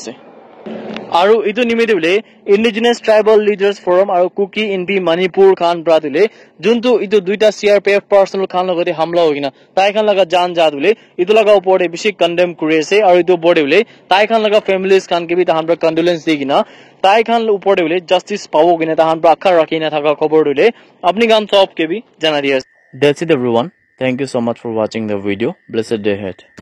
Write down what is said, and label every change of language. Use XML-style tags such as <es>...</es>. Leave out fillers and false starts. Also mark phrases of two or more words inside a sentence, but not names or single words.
<nag>ase aru itu nimede bile Indigenous Tribal Leaders Forum aru Kuki Inpi Manipur khan pra dile juntu itu duita</nag> <en>CRPF personnel</en> <nag>khan logode hamla hogina tai khan laga jan ja dile itu laga upore bishi condemn kuri ase aru itu bode bile tai khan laga families khan ke bi tahan pra condolence digina tai khan upore bile justice pabo gina tahan pra akhar rakhina thaka khobor dile apni gan sob ke bi jana diye</nag> <en>That's it everyone. Thank you so much for watching the video. Blessed day ahead.</en>